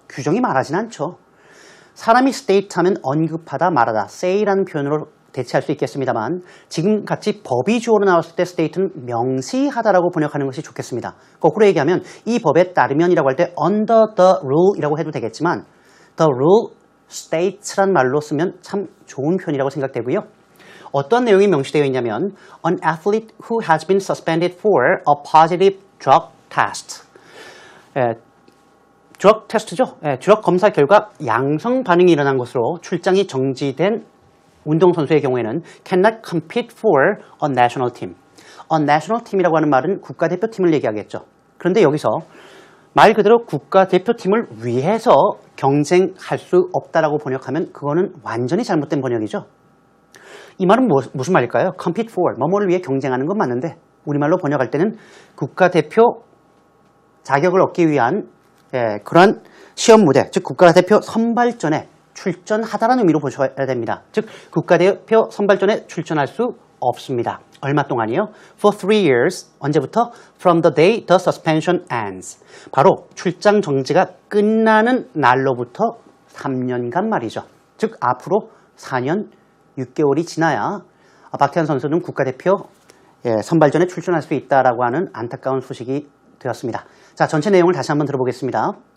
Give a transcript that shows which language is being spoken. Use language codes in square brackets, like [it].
[ko] 규정이 말하진 않죠. 사람이 state 하면 언급하다, 말하다, say라는 표현으로 대체할 수 있겠습니다만 지금같이 법이 주어로 나왔을 때 state는 명시하다라고 번역하는 것이 좋겠습니다. 거꾸로 얘기하면 이 법에 따르면이라고 할 때 [en] under the rule [ko] 이라고 해도 되겠지만 [en] the rule states [ko] 란 말로 쓰면 참 좋은 표현이라고 생각되고요. 어떤 내용이 명시되어 있냐면 [en] an athlete who has been suspended for a positive drug test. [ko] 드럭 테스트죠. 드럭 검사 결과 양성 반응이 일어난 것으로 출장이 정지된 운동선수의 경우에는 [en] cannot compete for a national team. a national team [ko] 이라고 하는 말은 국가대표팀을 얘기하겠죠. 그런데 여기서 말 그대로 국가대표팀을 위해서 경쟁할 수 없다라고 번역하면 그거는 완전히 잘못된 번역이죠. 이 말은 무슨 말일까요? [en] compete for, [ko] 뭐뭐를 위해 경쟁하는 건 맞는데 우리말로 번역할 때는 국가대표 자격을 얻기 위한 그러한 시험 무대, 즉 국가대표 선발전에 출전하다라는 의미로 보셔야 됩니다. 즉 국가대표 선발전에 출전할 수 없습니다. 얼마 동안이요? [en] For 3 years. [ko] 언제부터? [en] From the day the suspension ends. [ko] 바로 출장 정지가 끝나는 날로부터 3년간 말이죠. 즉 앞으로 4년 6개월이 지나야 박태환 선수는 국가대표 선발전에 출전할 수 있다라고 하는 안타까운 소식이 되었습니다. 자, 전체 내용을 다시 한번 들어보겠습니다.